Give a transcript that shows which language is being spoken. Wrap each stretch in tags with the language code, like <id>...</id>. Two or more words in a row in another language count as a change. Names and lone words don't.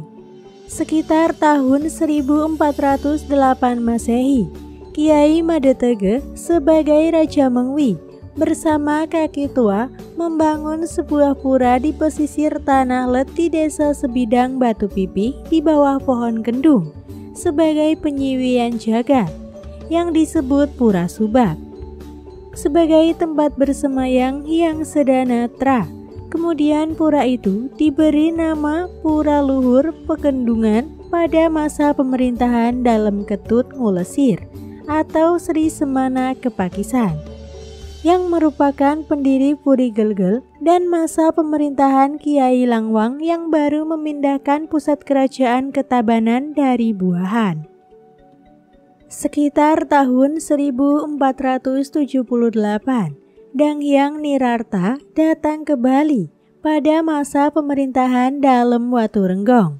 <id>Sekitar tahun 1408 Masehi, Kiai Made Tegeh sebagai Raja Mengwi bersama kaki tua membangun sebuah pura di pesisir tanah let di desa sebidang Batu Pipih di bawah pohon kendung sebagai penyiwian jagat yang disebut Pura Subak sebagai tempat bersemayang yang sedanatra. Kemudian pura itu diberi nama Pura Luhur Pekendungan pada masa pemerintahan Dalem Ketut Ngulesir atau Sri Semana Kepakisan yang merupakan pendiri Puri Gelgel dan masa pemerintahan Kiai Langwang yang baru memindahkan pusat kerajaan ke Tabanan dari Buahan. Sekitar tahun 1478, Dang Hyang Nirarta datang ke Bali pada masa pemerintahan Dalem Waturenggong.</id>